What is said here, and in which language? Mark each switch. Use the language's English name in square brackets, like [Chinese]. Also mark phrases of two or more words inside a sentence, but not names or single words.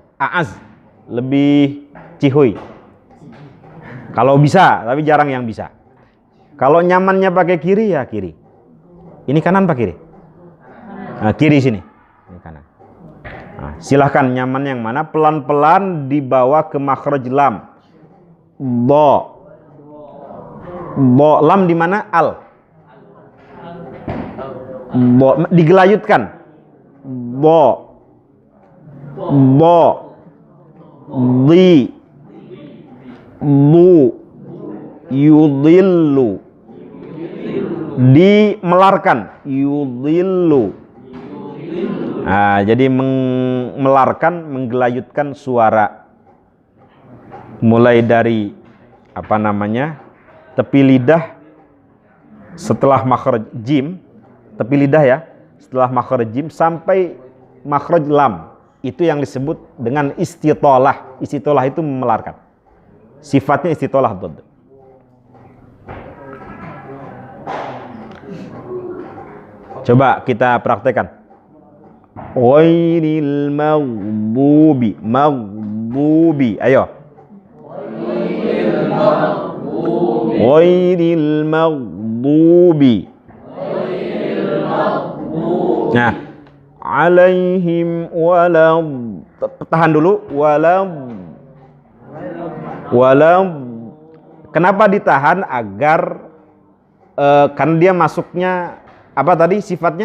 [Indonesian] Aaz, lebih cihuy. Kalau bisa, tapi jarang yang bisa. Kalau nyamannya pakai kiri ya kiri. Ini kanan apa kiri? Nah, kiri sini. Ini kanan. Nah, silahkan nyaman yang mana, pelan-pelan dibawa ke makhraj lam. Bo. Bo, lam di mana? Al. Bo, digelayutkan. Bo. Bo. Di. Bu. Yudhillu. Dimelarkan. Yudhillu. Nah, jadi melarkan, menggelayutkan suara. Mulai dari tepi lidah setelah makhraj jim, tepi lidah ya, setelah makhraj jim sampai makhraj lam. Itu yang disebut dengan istitolah. Istitolah itu memelarkan. Sifatnya istitolah. Coba kita praktekkan. [Arabic] غير المغضوب. Maghdubi. Ayo. غير المغضوب. Nah, عليهم ولم. [Indonesian] Tahan dulu. Walam. Kenapa ditahan? Agar karena dia masuknya apa tadi sifatnya?